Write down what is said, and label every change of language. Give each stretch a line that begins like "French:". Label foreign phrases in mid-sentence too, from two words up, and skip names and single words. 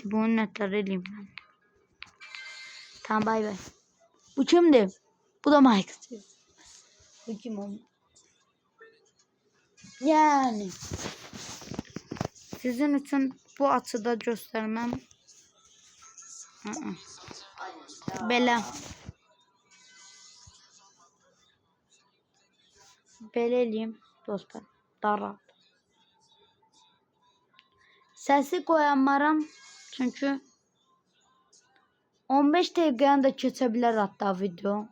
Turkish: Bunu netler edeyim ben. Tamam
English: bay bay.
Turkish: Bu kimdi? Bu da Mike. Bu kim oğlum? Yani. Sizin için bu açıda göstermem.
Azerbaijani: Belə. Belə eləyim dostlar. Dara. Səsi qoyamaram. Çünkü 15 dəqiqəni də keçə bilər hatta video.